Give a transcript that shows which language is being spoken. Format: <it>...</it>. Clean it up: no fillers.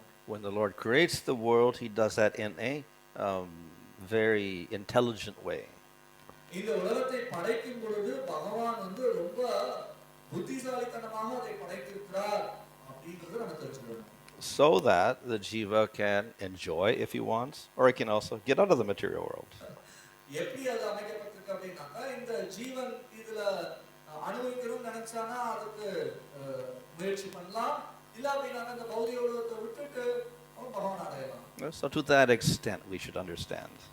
<en>When the Lord creates the world, he does that in a very intelligent way.</en> <ta>இந்த உலகத்தை படைக்கும் பொழுது பகவான் வந்து ரொம்ப புத்திசாலித்தனமாக அதை படைத்திருக்கிறார் அப்படிங்கறத நம்ம தெரிஞ்சுக்கணும்.</ta> <en>So that the jiva can enjoy if he wants, or he can also get out of the material world.</en> <ta>எப்படி அது அமைக்கப்பட்டிருக்கு அப்படின்னாக்கா இந்த ஜீவன் இதுல அனுபவிக்கணும்னு நினைச்சானா அதுக்கு முயற்சி பண்ணலாம், இல்ல அப்படின்னா இந்த பௌதிக உலகத்தை விட்டுட்டு அவன் பகவான் அடையலாம்.</ta> <en>So to that extent we should understand.</en>